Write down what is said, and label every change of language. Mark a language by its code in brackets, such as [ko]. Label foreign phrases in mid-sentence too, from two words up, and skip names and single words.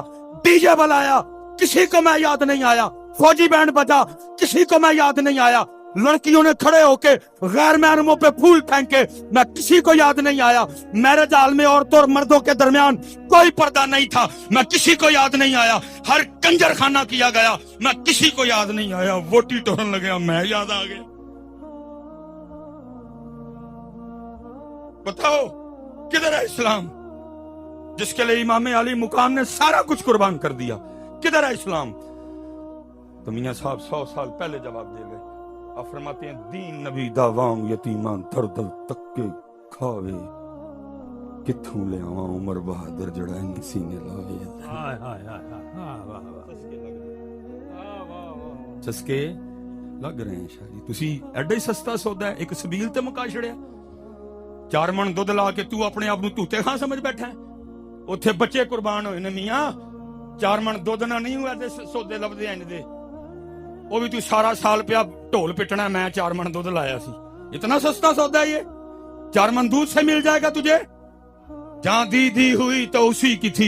[ur] ڈی جے بلایا، کسی کو میں یاد نہیں آیا. فوجی بینڈ بجا، کسی کو میں یاد نہیں آیا. لڑکیوں نے کھڑے ہو کے غیر محرموں پہ پھول پھینکے، میں کسی کو یاد نہیں آیا. میرج ہال میں عورتوں اور مردوں کے درمیان کوئی پردہ نہیں تھا، میں کسی کو یاد نہیں آیا. ہر کنجر خانہ کیا گیا، میں کسی کو یاد نہیں آیا. [pa] ووٹی ٹورن لگیا، [ur] میں یاد آ گیا. بتاؤ کدھر ہے اسلام جس کے لیے امام علی مقام نے سارا کچھ قربان کر دیا؟ کدھر ہے اسلام؟ تو میاں صاحب 100 سال پہلے جواب دے گئے. آپ فرماتے ہیں [pa] دین نبی دا وانگ یتیمان در در تکے کھاوے، کتھوں لے آواں عمر بہادر جڑا ان سینے لاوے. [ur] چسکے لگ رہے ہیں شاہ جی. [pa] تسی ایڈا ہی سستا سودا ہے، ایک سبیل تے مکا چھڑیا. 4 من دودھ لا کے تو اپنے آپ نو توتے خان سمجھ بیٹھا ہے. اوتھے بچے قربان ہوئے نے میاں. 4 من دودھ نہ نہیں ہوا تے سودے لبدے ہیں دے. [ur] وہ بھی تو سارا سال پہ اب ڈھول پٹنا. [pa] میں 4 من دودھ لایا سی. [ur] اتنا سستا سودا ہے یہ؟ 4 من دودھ سے مل جائے گا تجھے. جہاں دی ہوئی تو اسی کی تھی.